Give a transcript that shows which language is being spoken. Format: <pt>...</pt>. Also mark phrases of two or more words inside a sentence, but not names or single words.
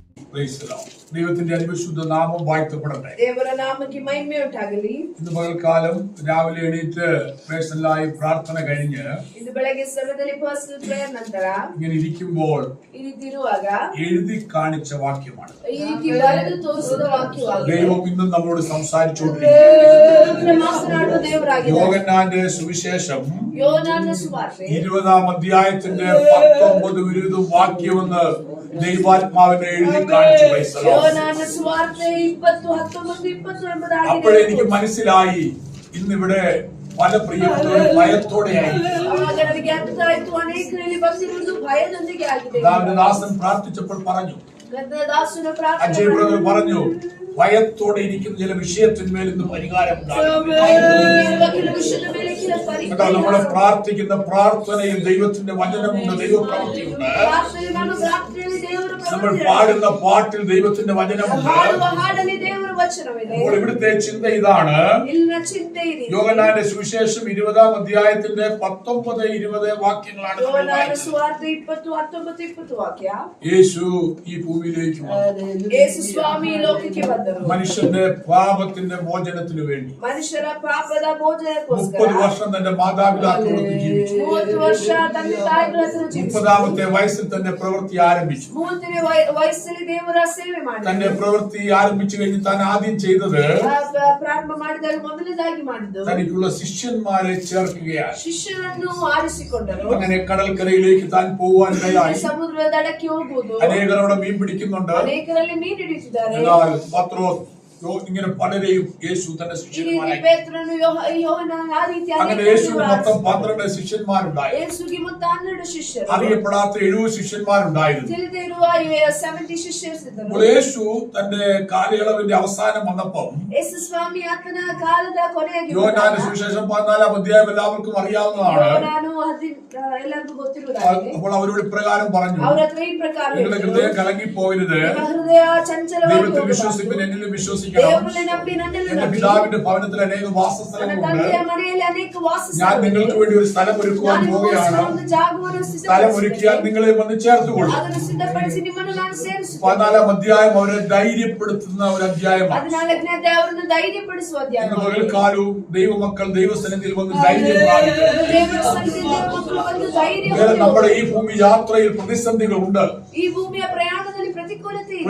<ml>ദൈവത്തിന്റെ അതിപരിശുദ്ധ നാമം വാഴ്ത്തപ്പെടട്ടെ.</ml> <kn>ದೇವರ ನಾಮಕ್ಕೆ ಮಹಿಮೆ ಉಂಟಾಗಲಿ.</kn> <ml>ഇന്ന് പകൽക്കാലം രാവിലെ എണീറ്റ് പേഴ്സണലായി പ്രാർത്ഥന കഴിഞ്ഞ്</ml> <kn>ಇಂದು ಬೆಳಗ್ಗೆ ಸಮಯದಲ್ಲಿ</kn> <en>personal prayer</en> <kn>ನಂತರ</kn> <ml>ഇങ്ങനെ ഇരിക്കുമ്പോൾ</ml> <kn>ಈ ರೀತಿ ಇರುವಾಗ</kn> <ml>എഴുതി കാണിച്ച വാക്യമാണ്.</ml> <kn>ಈ ರೀತಿ ಬರೆದು ತೋರಿಸಿದ ವಾಕ್ಯವಾಗಿದೆ.</kn> <ml>ദൈവം ഇന്നും നമ്മളോട് സംസാരിച്ചുകൊണ്ടിരിക്കുന്നു.</ml> <kn>ಮಾತನಾಡುವ ದೇವರಾಗಿದ್ದಾನೆ.</kn> <ml>യോഹന്നാന്റെ സുവിശേഷം</ml> <kn>ಯೋಹಾನನ ಸುವಾರ್ತೆ</kn> <ml>20-ാം അധ്യായത്തിന്റെ 19-20 വാക്യമെന്ന് ദൈവാത്മാവിനെ എഴുതി കാണിച്ചു.</ml> <kn>ಯೋಹಾನನ ಸುವಾರ್ತೆ 20:19-20 ಎಂಬುದಾಗಿದೆ.</kn> <ml>അപ്പോഴേ എനിക്ക് മനസ്സിലായി ഇന്നിവിടെ പല പ്രിയപ്പെട്ടവരും ഭയത്തോടെയായി.</ml> <kn>ಆವಾಗ ನನಗೆ ಅರ್ಥ ಆಯ್ತು, ಅನೇಕರಲ್ಲಿ ಬಂದಿರುವುದು ಭಯದೊಂದಿಗೆ ಆಗಿದೆ.</kn> <ml>ദാസൻ പ്രാർത്ഥിച്ചപ്പോൾ പറഞ്ഞു,</ml> <kn>ದಾಸನ ಪ್ರಾರ್ಥನೆ</kn> <ml>അജയ് ബ്രദർ പറഞ്ഞു, ഭയത്തോടെ ഇരിക്കുന്ന ചില വിഷയത്തിന്മേൽ ഇന്ന് പരിഹാരം ഉണ്ടാകും. നമ്മൾ പ്രാർത്ഥിക്കുന്ന പ്രാർത്ഥനയിൽ ദൈവത്തിന്റെ വചനമുണ്ട്, ദൈവപ്രവൃത്തിയുണ്ട്. നമ്മൾ പാടുന്ന പാട്ടിൽ ദൈവത്തിന്റെ വചനമുണ്ട്. അപ്പോൾ ഇവിടുത്തെ ചിന്ത ഇതാണ്. യോഹന്നാന്റെ സുവിശേഷം 20-ാം അധ്യായത്തിന്റെ 19-20 വാക്യങ്ങളാണ്. യേശു ഈ ഭൂമിയിലേക്ക് വന്നു. മനുഷ്യന്റെ പാപത്തിന്റെ മോചനത്തിനു വേണ്ടി</ml> <kn>ಮನುಷ್ಯರ ಪಾಪದ ಮೋಚನಕ್ಕೋಸ್ಕರ</kn> <ml>30 വർഷം തന്റെ മാതാപിതാക്കളോട് ജീവിച്ചു.</ml> <kn>30 ವರ್ಷ ತಂದೆ ತಾಯಿಗಳ ಹತ್ರ ಜೀವಿಸಿದ.</kn> <ml>30ാമത്തെ വയസ്സിൽ തന്നെ പ്രവൃത്തി ആരംഭിച്ചു.</ml> <kn>30ನೇ ವಯಸ್ಸಲ್ಲಿ ದೇವರ ಸೇವೆ ಮಾಡಿದ.</kn> <ml>തന്റെ പ്രവൃത്തി ആരംഭിച്ചു കഴിഞ്ഞ് താൻ ആദ്യം ചെയ്തത്</ml> <kn>ಪ್ರಾರಂಭ ಮಾಡಿದಾಗ ಮೊದಲನೇದಾಗಿ ಮಾಡಿದ್ದು</kn> <ml>തനിക്കുള്ള ശിഷ്യന്മാരെ ചേർക്കുകയാണ്.</ml> <kn>ಶಿಷ್ಯರನ್ನು ಆರಿಸಿಕೊಂಡರು.</kn> <ml>അങ്ങനെ കടൽക്കരയിലേക്ക് താൻ പോവാനിടയായി.</ml> <kn>ಸಮುದ್ರದ ದಡಕ್ಕೆ ಹೋಗುವುದು.</kn> <ml>അനേകരോടെ മീൻ പിടിക്കുന്നുണ്ട്.</ml> <kn>ಅನೇಕರಲ್ಲಿ ಮೀನು ಹಿಡಿಯುತ್ತಿದ್ದಾರೆ.</kn> <ml>എന്നാൽ പത്രോസ് ഇങ്ങനെ പലരെയും യേശു തന്റെ ശിഷ്യന്മാരായി. അങ്ങനെ യേശുവിന് മൊത്തം 12 ശിഷ്യന്മാരുണ്ടായി.</ml> <kn>യേശുവിಗೆ ಮೊತ್ತ 12 ಶಿಷ್ಯರು.</kn> <ml>അറിയപ്പെടാത്ത 70 ശിഷ്യന്മാരുണ്ടായിരുന്നു.</ml> <kn>ತಿಳಿದಿರುವ 70 ಶಿಷ್ಯರು ಇದ್ದರು.</kn> <ml>യേശു തന്റെ കാലയളവിന്റെ അവസാനം വന്നപ്പോൾ</ml> <kn>യേശു സ്വാമി ಆತನ ಕಾಲದ ಕೊನೆಯಾಗಿ</kn> <ml>യോഹന്നാന്റെ സുവിശേഷം 14-ാം അധ്യായം എല്ലാവർക്കും അറിയാവുന്നതാണ്.</ml> <kn>ಎಲ್ಲರಿಗೂ ಗೊತ್ತಿರುವುದಾಗಿದೆ.</kn> <ml>അപ്പോൾ അവരോട് ഇപ്രകാരം പറഞ്ഞു,</ml> <kn>ಅವರ ಹತ್ರ ಈ ಪ್ರಕಾರ</kn> <ml>നിങ്ങളുടെ ഹൃദയം കലങ്ങിപ്പോകരുത്.</ml> <kn>ಹೃದಯ ಚಂಚಲವಾಗಿ</kn> <ml>ദൈവത്തിൽ വിശ്വസിപ്പിൻ, എന്നിലും വിശ്വസിക്കണം.</ml> <kn>ದೇವರಲ್ಲಿ ನಂಬಿ ನನ್ನಲ್ಲಿ</kn> <ml>എന്റെ പിതാവിന്റെ ഭവനത്തിൽ അനേക വാസസ്ഥലങ്ങളുണ്ട്.</ml> <kn>ತಂದೆಯ ಮನೆಯಲ್ಲಿ ಅನೇಕ ವಾಸಸ್ಥಳಗಳು.</kn> <ml>ഞാൻ നിങ്ങൾക്ക് വേണ്ടി ഒരു സ്ഥലം ഒരുക്കുവാൻ പോവുകയാണ്.</ml> <kn>ಒಂದು ಜಾಗವನ್ನು</kn> <ml>സ്ഥലം ഒരുക്കിയാൽ നിങ്ങളെ വന്ന് ചേർത്തുകൊള്ളും.</ml> <kn>ಅದನ್ನು ಸಿದ್ಧಪಡಿಸಿ ನಿಮ್ಮನ್ನು ನಾನು ಸೇರಿಸುತ್ತೇನೆ.</kn> <ml>14-ാം അധ്യായം അവരെ ധൈര്യപ്പെടുത്തുന്ന ഒരു അധ്യായമാണ്.</ml> <kn>14ನೇ ಅಧ್ಯಾಯವನ್ನು ധൈര്യಪಡಿಸುವ അധ്ಯಾಯ.</kn> <ml>ഒരു കാലവും ദൈവമക്കൾ ദൈവസന്നിധിയിൽ വന്ന് ധൈര്യം പ്രാപിക്കും.</ml> <kn>ದೇವರ ಸನ್ನಿಧಿಯಲ್ಲಿ ಮಕ್ಕಳು ಬಂದು ಧೈರ್ಯ.</kn> <ml>നമ്മുടെ ഈ ഭൂമി യാത്രയിൽ പ്രതിസന്ധികളുണ്ട്.</ml> <kn>ಈ ಭೂಮಿಯ ಪ್ರಯಾಣದಲ್ಲಿ ಪ್ರತಿಕೂಲತೆ ಇದೆ,</kn>